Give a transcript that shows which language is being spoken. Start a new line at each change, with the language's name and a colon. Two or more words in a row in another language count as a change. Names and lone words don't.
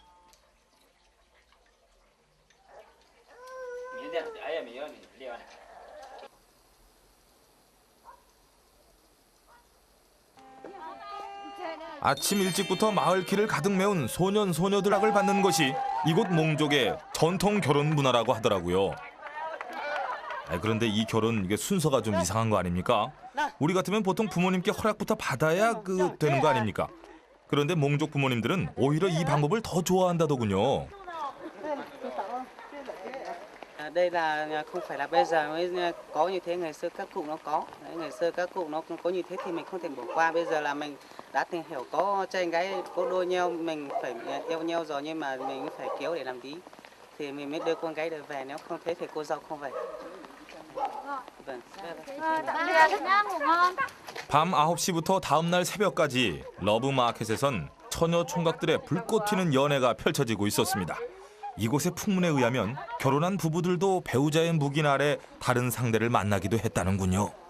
Korean: 아침 일찍부터 마을 길을 가득 메운 소년 소녀들락을 받는 것이 이곳 몽족의 전통 결혼 문화라고 하더라고요. 그런데 이 결혼 이게 순서가 좀 이상한 거 아닙니까? 우리 같으면 보통 부모님께 허락부터 받아야 되는 거 아닙니까? 그런데 몽족 부모님들은 오히려 이 방법을 더 좋아한다더군요.
Vietnamese: Đây là không phải là bây giờ mới có như thế, ngày xưa các cụ nó có. Đấy, ngày xưa các cụ nó có như thế thì mình không thể bỏ qua. Bây giờ là mình đã tìm hiểu có trai gái có đôi nhau, mình phải yêu nhau rồi nhưng mà mình phải kéo để làm tí thì mình mới đưa con gái được về, nếu không thế thì cô dâu không về.
Korean: 밤 9시부터 다음날 새벽까지 러브마켓에선 처녀 총각들의 불꽃 튀는 연애가 펼쳐지고 있었습니다. 이곳의 풍문에 의하면 결혼한 부부들도 배우자의 묵인 아래 다른 상대를 만나기도 했다는군요.